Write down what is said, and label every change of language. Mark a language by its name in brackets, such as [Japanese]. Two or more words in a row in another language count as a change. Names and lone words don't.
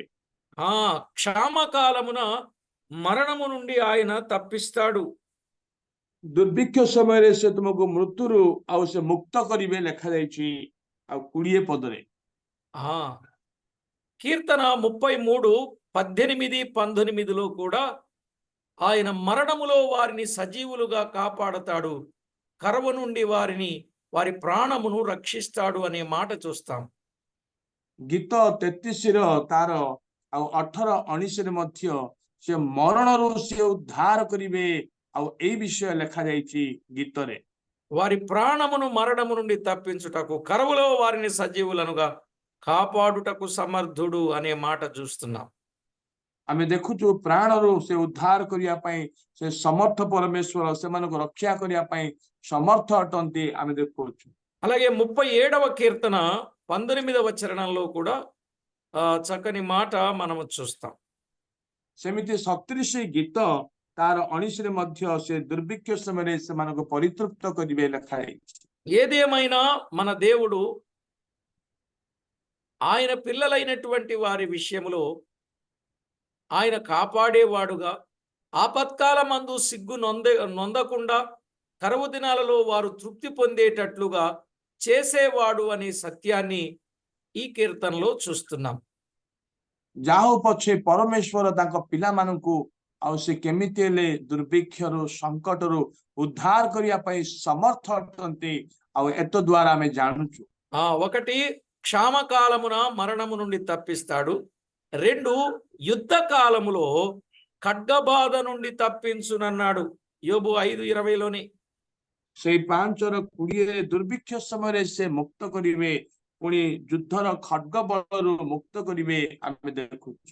[Telugu] క్షామకాలమున మరణము నుండి ఆయన తప్పిస్తాడు. [Odia] ଦୁର୍ଭିକ୍ଷ ସମୟରେ ସେ ତୁମକୁ ମୃତ୍ୟୁରୁ ଆଉ ସେ ମୁକ୍ତ କରିବେ ଲେଖାଯାଇଛି ଆଉ 20 ପଦରେ। [Telugu] ఆ కీర్తన 33:18-19లో కూడా ఆయన మరణములో వారిని సజీవులుగా కాపాడతాడు, కరువు నుండి వారి ప్రాణమును రక్షిస్తాడు అనే మాట చూస్తాం. [Odia] ଗୀତ 33ର ତାର ଆଉ 18-19ରେ ମଧ୍ୟ ସେ ମରଣରୁ ସେ ଉଦ୍ଧାର କରିବେ ଆଉ ଏଇ ବିଷୟ ଲେଖାଯାଇଛି ଗୀତରେ। [Telugu] వారి ప్రాణమును మరణము నుండి తప్పించుటకు, కరువులో వారిని సజీవులనుగా కాపాడుటకు సమర్థుడు అనే మాట చూస్తున్నాం. [Odia] ଆମେ ଦେଖୁଛୁ ପ୍ରାଣରୁ ସେ ଉଦ୍ଧାର କରିବା ପାଇଁ ସେ ସମର୍ଥ ପରମେଶ୍ୱର ସେମାନଙ୍କୁ ରକ୍ଷା କରିବା ପାଇଁ ସମର୍ଥ ଅଟନ୍ତି ଆମେ ଦେଖୁଛୁ। [Telugu] అలాగే 37వ కీర్తన 19వ చరణంలో కూడా చక్కని మాట మనము చూస్తాం. [Odia] ସେମିତି 37 ଗୀତ ତାର 19ରେ ମଧ୍ୟ ସେ ଦୁର୍ଭିକ୍ଷ ସମୟରେ ସେମାନଙ୍କୁ ପରିତୃପ୍ତ କରିବେ ଲେଖାଯାଇଛି। [Telugu] ఏదేమైనా మన దేవుడు ఆయన పిల్లలైనటువంటి వారి విషయంలో ఆయన కాపాడేవాడుగా, ఆపత్కాలమందు సిగ్గు నొందకుండా కరువు దినాలలో వారు తృప్తి పొందేటట్లుగా చేసేవాడు అనే సత్యాన్ని ఈ కీర్తనలో చూస్తున్నాం. [Odia] ଯାହା ହଉ ପଛେ ପରମେଶ୍ୱର ତାଙ୍କ ପିଲାମାନଙ୍କୁ ଆଉ ସେ କେମିତି ହେଲେ ଦୁର୍ଭିକ୍ଷରୁ ସଂକଟରୁ ଉଦ୍ଧାର କରିବା ପାଇଁ ସମର୍ଥ ଅଟନ୍ତି ଆଉ ଏତ ଦ୍ୱାରା ଆମେ ଜାଣୁଛୁ। [Telugu] ఒకటి, క్షామకాలమున మరణము నుండి తప్పిస్తాడు. 2, యుద్ధ కాలములో ఖడ్గబాధ నుండి తప్పించునన్నాడు యోబు 5:20లోని. [Odia] ସେଇ 5ର 20ରେ ଦୁର୍ଭିକ୍ଷ ସମୟରେ ସେ ମୁକ୍ତ କରିବେ, ପୁଣି ଯୁଦ୍ଧର ଖడ్ଗ ବଳରୁ ମୁକ୍ତ କରିବେ ଆମେ ଦେଖୁଛୁ।